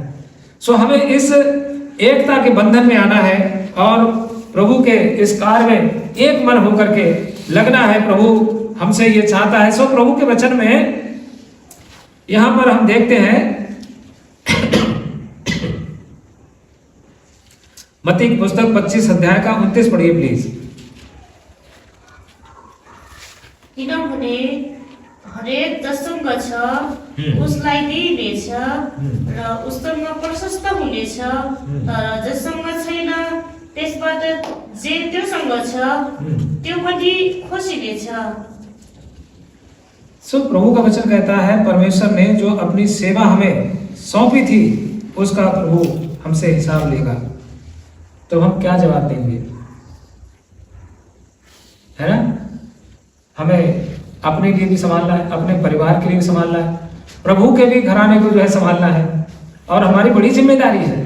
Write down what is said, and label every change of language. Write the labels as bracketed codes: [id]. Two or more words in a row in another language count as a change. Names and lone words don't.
[hi] सो हमें इस एकता के बंधन में आना है और प्रभु के इस कार्य में एक मन होकर के लगना है। प्रभु हमसे ये चाहता है। सो प्रभु के वचन में यहां पर हम देखते हैं मत्ती की पुस्तक 25 अध्याय का 29 पढ़िए प्लीज। [ne] किनभने हरेक जससँग छ उसलाई दिइनेछ र उसँग प्रशस्त हुनेछ, तर जससँग छैन त्यसबाट जे त्योसँग छ त्यो पनि खोसिनेछ। [hi] सो प्रभु का वचन कहता है, परमेश्वर ने जो अपनी सेवा हमें सौंपी थी उसका प्रभु हमसे हिसाब लेगा। तो हम क्या जवाब देंगे, है ना? हमें अपने लिए भी संभालना है, अपने परिवार के लिए भी संभालना है, प्रभु के भी घराने को जो है संभालना है, और हमारी बड़ी जिम्मेदारी है।